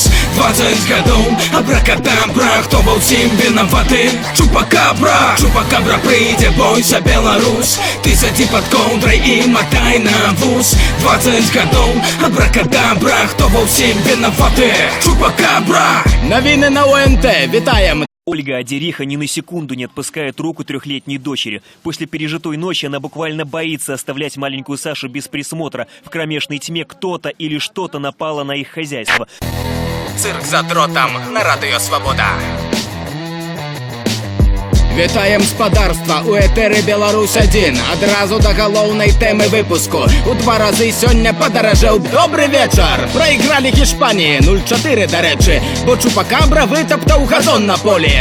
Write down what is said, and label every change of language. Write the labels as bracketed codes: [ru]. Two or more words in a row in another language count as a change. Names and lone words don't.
[be] 20 гадоў, абракадабра, хто ва ўсім вінаваты? Чупакабра. Чупакабра прийде, бойся, Беларусь. Ты сядзі под коўдрай і матай на вуз. 20 гадоў, абракадабра, хто ва ўсім вінаваты? Чупакабра. Навіны на ОНТ, вітаем. [ru] Ольга Адериха ни на секунду не отпускает руку трехлетней дочери. После пережитой ночи она буквально боится оставлять маленькую Сашу без присмотра. В кромешной тьме кто-то или что-то напало на их хозяйство. [uk] Цирк за дротом на Радіо Свобода. [be] Вітаєм спадарства у етері Беларусь-1. Адразу до галоўнай тэмы выпуску. У 2 разы сёння падаражэў. Добрый вечар. Прайгралі Гішпаніі 0-4, дарэчы, бо Чупакабра вытаптаў газон на полі.